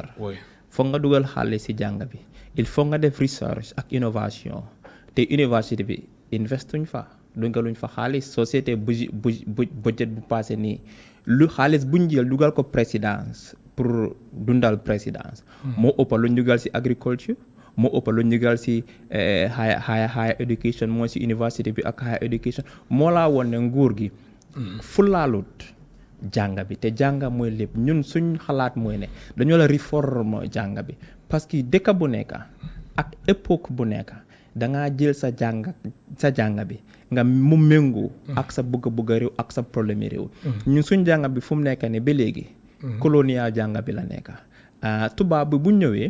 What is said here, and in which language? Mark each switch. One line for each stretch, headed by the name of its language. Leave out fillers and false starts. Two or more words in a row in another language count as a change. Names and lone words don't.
Wolof: foog nga dugal xaalis si jàng bi
French: il faut
Wolof: nga def research ak innovation te université bi investuñ fa dugaluñ fa xaalis société budget bu passé nii lu xaalis buñ jël dugal ko présidence pour dundal présidence moo ëpp lu ñu dugal si agriculture moo ëpp lu ñu dugal si
English: higher education
Wolof: mooy si université bi ak
English: higher education
Wolof: moo laa woon ne nguur gi fulaalut jàng bi te jàng mooy lépp ñun suñ xalaat mooy ne dañoo la réforme jàng bi
French: parce que
Wolof: dëkk bu nekk ak époque bu nekk dangaa jël sa jàng bi nga mu méngoo ak sa bëgg-bëgg réew ak sa problème réew ñun suñ jàng bi fu mu nekk ne ba léegi colonial jàng bi la nekk tubaab bi bu ñëwee